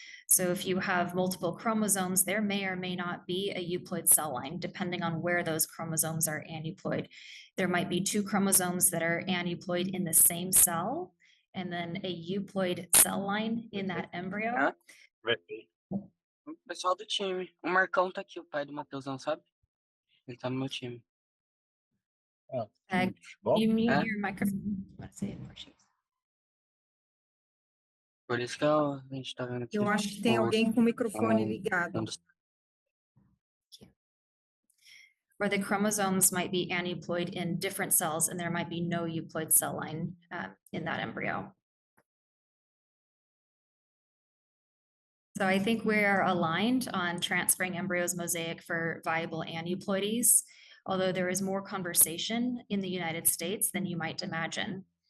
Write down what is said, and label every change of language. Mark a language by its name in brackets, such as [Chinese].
[English] So if you have multiple chromosomes, there may or may not be a euploid cell line, depending on where those chromosomes are aneuploid. There might be 2 chromosomes that are aneuploid in the same cell, and then a euploid cell line in that embryo. [Portuguese] Hã? O pessoal do time. O Marcão tá aqui, o pai do Matheusão, sabe? Ele tá no meu time. [English] Uh, you mute Hã? your microphone. Let's say it in Portuguese. [Portuguese] Por isso que a gente tá vendo aqui. Eu acho que tem alguém com o microfone ligado. [English] Where the chromosomes might be aneuploid in different cells and there might be no euploid cell line in that embryo. So I think we're aligned on transferring embryos mosaic for viable aneuploidies, although there is more conversation in the United States than you might imagine.